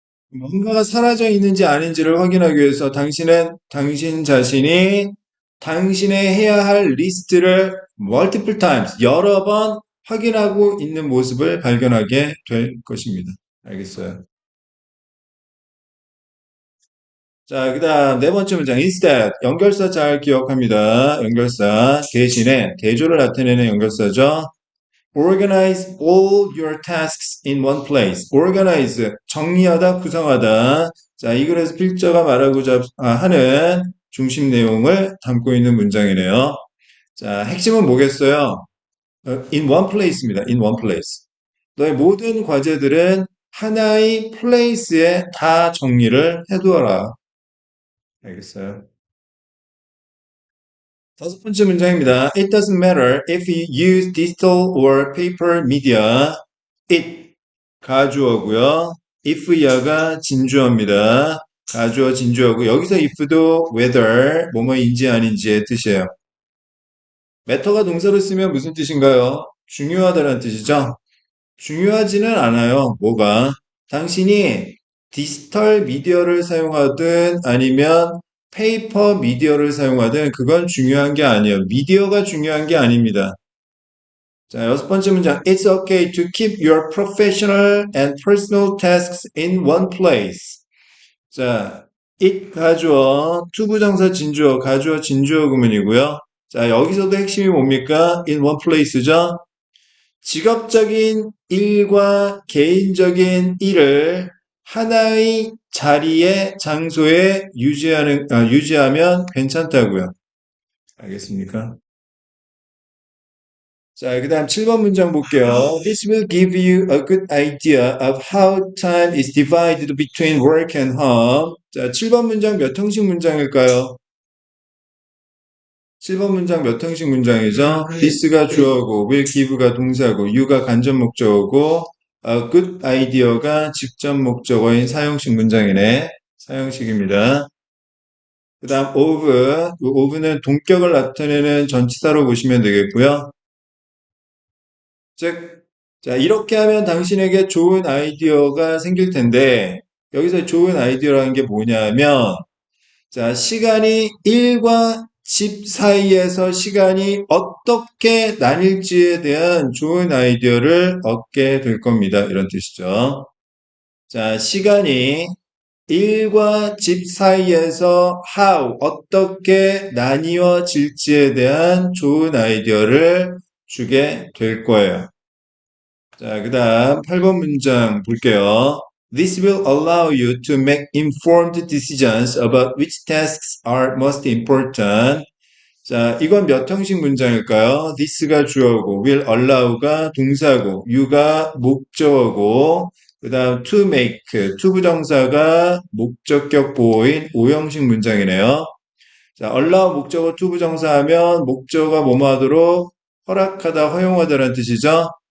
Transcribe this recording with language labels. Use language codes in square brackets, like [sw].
[ko] 뭔가가 사라져 있는지 아닌지를 확인하기 위해서 당신은 당신 자신이 당신의 해야 할 리스트를 [en] multiple times, [ko] 여러 번 확인하고 있는 모습을 발견하게 될 것입니다. 알겠어요. 자, 그 다음 네 번째 문장. instead. 연결사 잘 기억합니다. 연결사. 대신에 대조를 나타내는 연결사죠. [en] Organize all your tasks in one place. [ko] Organize. 정리하다, 구성하다. 자, 이 글에서 필자가 말하고자 하는 중심 내용을 담고 있는 문장이네요. 자, 핵심은 뭐겠어요? [en] In one place입니다. In one place. [ko] 너의 모든 과제들은 하나의 플레이스에 다 정리를 해두어라. 알겠어요? 다섯 번째 문장입니다. [en] It doesn't matter if you use digital or paper media. [ko] It 가주어고요. if야가 진주어입니다. 가주어 진주어고 여기서 if도 whether 뭐뭐인지 아닌지의 뜻이에요. matter가 동사로 쓰면 무슨 뜻인가요? 중요하다는 뜻이죠. 중요하지는 않아요. 뭐가? 당신이 디지털 미디어를 사용하든 아니면 페이퍼 미디어를 사용하든 그건 중요한 게 아니에요. 미디어가 중요한 게 아닙니다. 자, 여섯 번째 문장. [en] It's okay to keep your professional and personal tasks in one place. [ko] 자, it 가주어, 투부정사 진주어, 가주어 진주어 구문이고요. 자, 여기서도 핵심이 뭡니까? [en] in one place죠. [ko] 직업적인 일과 개인적인 일을 하나의 자리에, 장소에 유지하면 괜찮다고요. 알겠습니까? 자, 그 다음 7번 문장 볼게요. [en] This will give you a good idea of how time is divided between work and home. [ko] 자, 7번 문장 몇 형식 문장일까요? 7번 문장 몇 형식 문장이죠? this가 주어고, will give가 동사고, you가 간접 목적어고, good idea가 직접 목적어인 사형식 문장이네. 사형식입니다. 그 다음 of는 동격을 나타내는 전치사로 보시면 되겠고요. 즉, 자, 이렇게 하면 당신에게 좋은 아이디어가 생길 텐데, 여기서 좋은 아이디어라는 게 뭐냐면, 자, 시간이 일과 집 사이에서 시간이 어떻게 나뉠지에 대한 좋은 아이디어를 얻게 될 겁니다. 이런 뜻이죠. 자, 시간이 일과 집 사이에서 how, 어떻게 나뉘어질지에 대한 좋은 아이디어를 주게 될 거예요. 자, 그 다음 8번 문장 볼게요. [en] This will allow you to make informed decisions about which tasks are most important. [ko] 자, 이건 몇 형식 문장일까요? this가 주어고, will allow가 동사고, you가 목적어고, 그 다음 to make, 투부정사가 목적격 보호인 5형식 문장이네요. 자, allow 목적어 투부정사 하면 목적어가 뭐뭐 하도록 허락하다, 허용하다라는 뜻이죠.